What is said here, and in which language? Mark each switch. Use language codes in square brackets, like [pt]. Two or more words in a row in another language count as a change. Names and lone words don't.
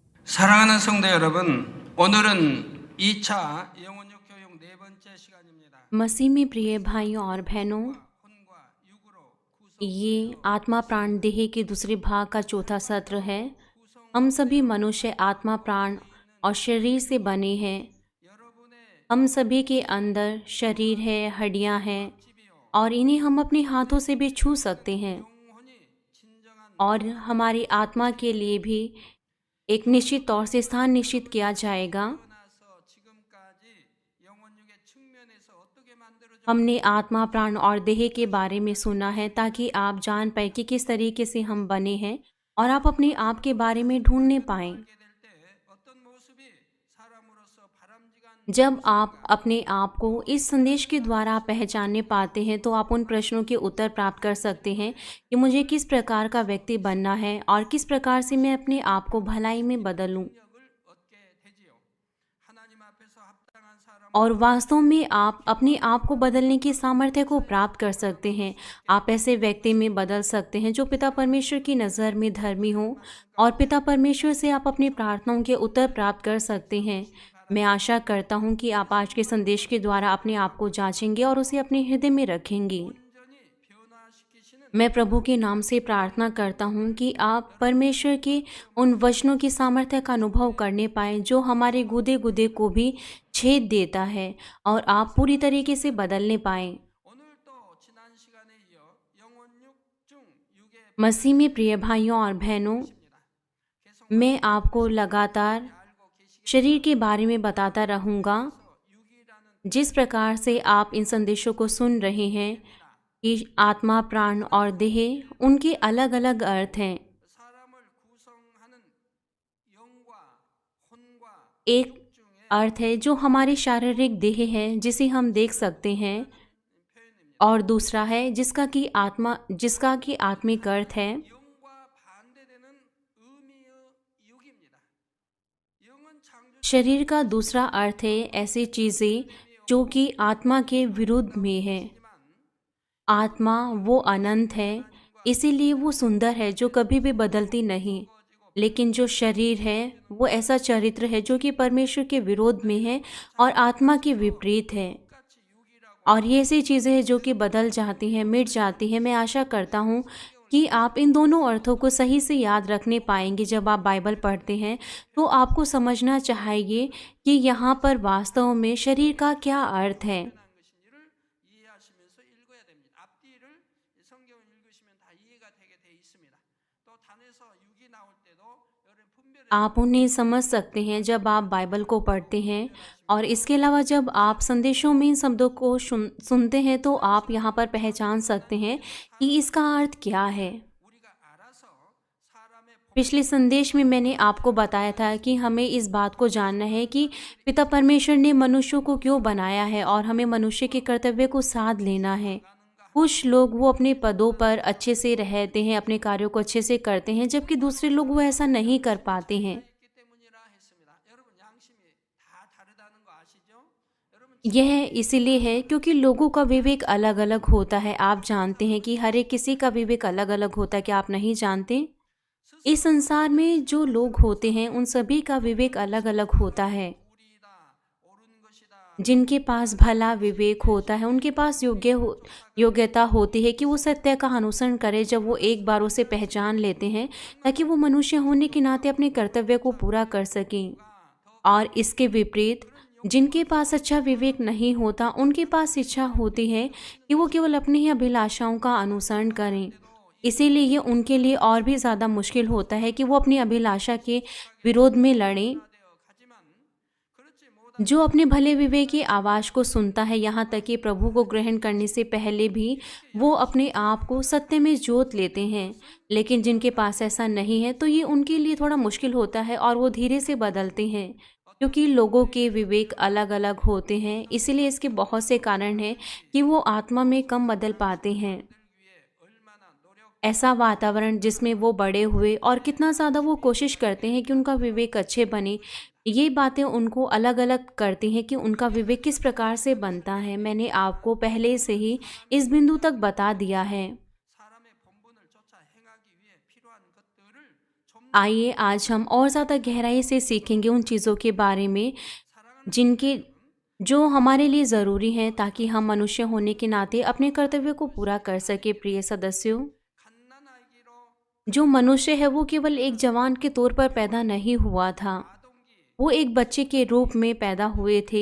[ko] 사랑하는 성도 여러분, 오늘은 2차 영혼육 교육 네 번째 시간입니다. [hi] मसीह में प्रिय भाइयों और बहनों, [ko] 혼과 육으로 구성 [hi] ये आत्मा प्राण देह के दूसरे भाग का चौथा सत्र है। हम सभी मनुष्य आत्मा प्राण और शरीर से बने हैं। [ko] 여러분의 [hi] हम सभी के अंदर शरीर है, हड्डियां हैं और इन्हें हम अपने हाथों से भी छू सकते हैं। [ko] 영혼이 진정한 [hi] और हमारी आत्मा के लिए भी एक निश्चित तौर से स्थान निश्चित किया जाएगा। [ko] 나서 지금까지 영혼육의 측면에서 어떻게 만들어져 [hi] हमने आत्मा प्राण और देह के बारे में सुना है ताकि आप जान पाए कि किस तरीके से हम बने हैं और आप अपने आप के बारे में ढूंढने पाएं। [ko] 될 때 어떤 모습이 사람으로서 바람직한 [hi] जब आप अपने आप को इस संदेश के द्वारा पहचानने पाते हैं तो आप उन प्रश्नों के उत्तर प्राप्त कर सकते हैं कि मुझे किस प्रकार का व्यक्ति बनना है और किस प्रकार से मैं अपने आप को भलाई में बदलूं। [ko] 능력을 얻게 되지요. 하나님 앞에서 합당한 사람 [hi] और वास्तव में आप अपने आप को बदलने की सामर्थ्य को प्राप्त कर सकते हैं। आप ऐसे व्यक्ति में बदल सकते हैं जो पिता परमेश्वर की नज़र में धर्मी हो और पिता परमेश्वर से आप अपनी प्रार्थनाओं के उत्तर प्राप्त कर सकते हैं। मैं आशा करता हूं कि आप आज के संदेश के द्वारा अपने आप को जांचेंगे और उसे अपने हृदय में रखेंगे। [ko] 온전히 변화시키시는 [hi] मैं प्रभु के नाम से प्रार्थना करता हूँ कि आप परमेश्वर के उन वचनों की सामर्थ्य का अनुभव करने पाएं जो हमारे गुदे गुदे को भी छेद देता है और आप पूरी तरीके से बदलने पाएं। [ko] 오늘 또 지난 시간에 이어 영혼육 중 육의 [hi] मसीह में प्रिय भाइयों और बहनों, [ko] 계속 [hi] मैं आपको लगातार [ko] 알고 계시기 [hi] शरीर के बारे में बताता रहूँगा। [ko] 육이라는 [hi] जिस प्रकार से आप इन संदेशों को सुन रहे हैं कि आत्मा प्राण और देह, उनके अलग अलग अर्थ हैं। [ko] 사람을 구성하는 영과 혼과 [hi] एक अर्थ है जो हमारी शारीरिक देह है जिसे हम देख सकते हैं [ko] 표현입니다. [hi] और दूसरा है जिसका कि आत्मिक अर्थ है। [ko] 영과 반대되는 의미의 육입니다. 영은 창조 [hi] शरीर का दूसरा अर्थ है ऐसी चीज़ें जो कि आत्मा के विरुद्ध में है। आत्मा वो अनंत है, इसीलिए वो सुंदर है जो कभी भी बदलती नहीं। लेकिन जो शरीर है वो ऐसा चरित्र है जो कि परमेश्वर के विरोध में है और आत्मा के विपरीत है। [ko] 똑같이 육이라고 [hi] और ये ऐसी चीज़ें हैं जो कि बदल जाती हैं, मिट जाती हैं। मैं आशा करता हूँ कि आप इन दोनों अर्थों को सही से याद रखने पाएंगे। जब आप बाइबल पढ़ते हैं तो आपको समझना चाहिए कि यहाँ पर वास्तव में शरीर का क्या अर्थ है। [ko] 것인지를 이해하시면서 읽어야 됩니다. 앞뒤를 이 성경을 읽으시면 다 이해가 되게 돼 있습니다. 또 단에서 육이 나올 때도 여러분 분별해 [hi] आप उन्हें समझ सकते हैं जब आप बाइबल को पढ़ते हैं और इसके अलावा जब आप संदेशों में इन शब्दों को सुनते हैं तो आप यहाँ पर पहचान सकते हैं कि इसका अर्थ क्या है। [ko] 우리가 알아서 사람의 [hi] पिछले संदेश में मैंने आपको बताया था कि हमें इस बात को जानना है कि पिता परमेश्वर ने मनुष्यों को क्यों बनाया है और हमें मनुष्य के कर्तव्य को साध लेना है। कुछ लोग वो अपने पदों पर अच्छे से रहते हैं, अपने कार्यों को अच्छे से करते हैं, जबकि दूसरे लोग वो ऐसा नहीं कर पाते हैं। [ko] 있기 때문이라 했습니다. 여러분 양심이 다 다르다는 거 아시죠? 여러분 [hi] यह इसीलिए है क्योंकि लोगों का विवेक अलग अलग होता है। आप जानते हैं कि हर एक किसी का विवेक अलग अलग होता है। क्या आप नहीं जानते? इस संसार में जो लोग होते हैं उन सभी का विवेक अलग अलग होता है। [ko] 우리다 옳은 것이다 [hi] जिनके पास भला विवेक होता है उनके पास योग्यता होती है कि वो सत्य का अनुसरण करें जब वो एक बार उसे पहचान लेते हैं, ताकि वो मनुष्य होने के नाते अपने कर्तव्य को पूरा कर सकें। और इसके विपरीत जिनके पास अच्छा विवेक नहीं होता उनके पास इच्छा होती है कि वो केवल अपनी ही अभिलाषाओं का अनुसरण करें। इसीलिए ये उनके लिए और भी ज़्यादा मुश्किल होता है कि वो अपनी अभिलाषा के विरोध में लड़ें। [ko] 되어 가지만 그렇지 못한 [hi] जो अपने भले विवेक की आवाज़ को सुनता है, यहाँ तक कि प्रभु को ग्रहण करने से पहले भी वो अपने आप को सत्य में जोत लेते हैं। लेकिन जिनके पास ऐसा नहीं है तो ये उनके लिए थोड़ा मुश्किल होता है और वो धीरे से बदलते हैं, क्योंकि लोगों के विवेक अलग अलग होते हैं। इसीलिए इसके बहुत से कारण हैं कि वो आत्मा में कम बदल पाते हैं। [ko] 위해 얼마나 노력 [hi] ऐसा वातावरण जिसमें वो बड़े हुए और कितना ज़्यादा वो कोशिश करते हैं कि उनका विवेक अच्छे बने, ये बातें उनको अलग अलग करती हैं कि उनका विवेक किस प्रकार से बनता है। मैंने आपको पहले से ही इस बिंदु तक बता दिया है। [ko] 사람의 본분을 쫓아 행하기 위해 필요한 것들을 좀 [hi] आइए आज हम और ज़्यादा गहराई से सीखेंगे उन चीज़ों के बारे में जिनके जो हमारे लिए ज़रूरी हैं ताकि हम मनुष्य होने के नाते अपने कर्तव्य को पूरा कर सके। प्रिय सदस्यों, जो मनुष्य है वो केवल एक जवान के तौर पर पैदा नहीं हुआ था, वो एक बच्चे के रूप में पैदा हुए थे।